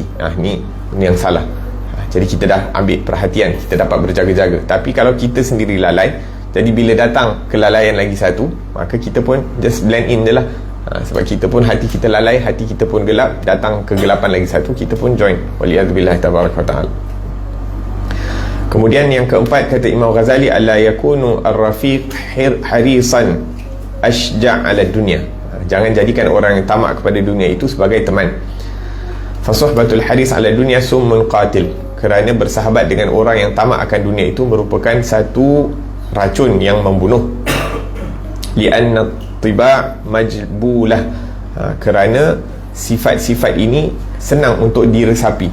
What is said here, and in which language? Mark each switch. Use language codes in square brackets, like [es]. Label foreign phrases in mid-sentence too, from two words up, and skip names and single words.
[ms] Ni yang salah. Jadi kita dah ambil perhatian, kita dapat berjaga-jaga. Tapi kalau kita sendiri lalai, jadi bila datang kelalaian lagi satu, maka kita pun [en] just blend in [ms] je lah. Sebab kita pun hati kita lalai, hati kita pun gelap, datang kegelapan lagi satu, kita pun join. [ar] والعياذ بالله تبارك وتعالى. [ms] Kemudian yang keempat, kata Imam Ghazali, [ar] ألا يكون الرفيق حريصا أشجع على الدنيا. [ms] Jangan jadikan orang yang tamak kepada dunia itu sebagai teman. [ar] فصحبة الحريص على الدنيا سم قاتل. [ms] Kerana bersahabat dengan orang yang tamak akan dunia itu merupakan satu racun yang membunuh. [ar] لأن الطباع مجبولة. [ms] Kerana sifat-sifat ini senang untuk diresapi.